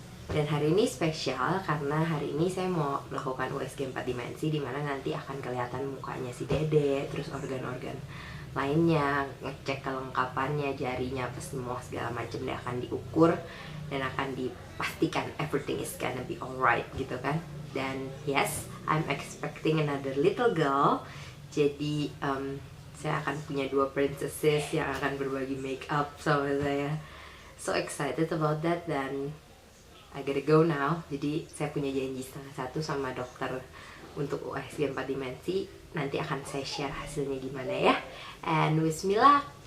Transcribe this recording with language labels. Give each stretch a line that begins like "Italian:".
Indonesian: Dan hari ini spesial karena hari ini saya mau melakukan USG 4 dimensi, dimana nanti akan kelihatan mukanya si dede, terus organ-organ lainnya, ngecek kelengkapannya, jarinya, apa semua segala macam dia akan diukur dan akan dipastikan everything is gonna be alright gitu kan.
English: Dan yes, I'm expecting another little girl.
Indonesian: Jadi saya akan punya 2 princesses yang akan berbagi make up sama saya.
English: So excited about that, dan I gotta go now.
Indonesian: Jadi saya punya janji 12:30 sama dokter untuk USG 4 dimensi. Nanti akan saya share hasilnya gimana ya. And bismillah.